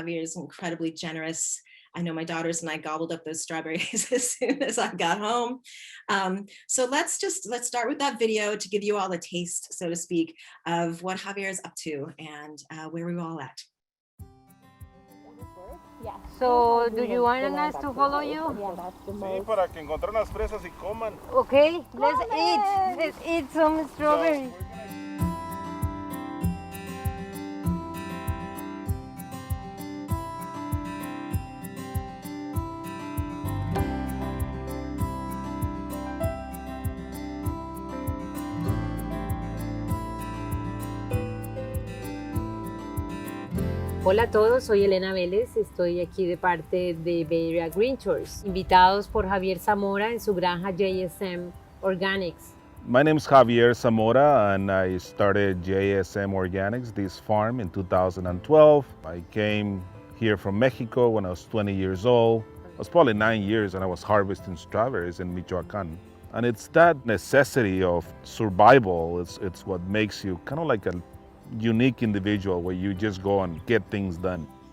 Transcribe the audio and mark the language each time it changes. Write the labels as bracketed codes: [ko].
[en] Javier is incredibly generous. I know my daughters and I gobbled up those strawberries as soon as I got home. So let's start with that video to give you all a taste, so to speak, of what Javier is up to and where we're all at. Yeah. So, do you want us to follow you? [es] Sí, para que encontrar unas fresas y coman. [en] Okay, let's eat some strawberries. [es] Hola a todos, soy Elena Vélez, estoy aquí de parte de Bay Area Green Tours, invitados por Javier Zamora en su granja JSM Organics. [en] My name is Javier Zamora and I started JSM Organics, this farm, in 2012. I came here from Mexico when I was 20 years old. I was probably 9 years and I was harvesting strawberries in Michoacán. And it's that necessity of survival, it's what makes you kind of like a unique individual where you just go and get things done.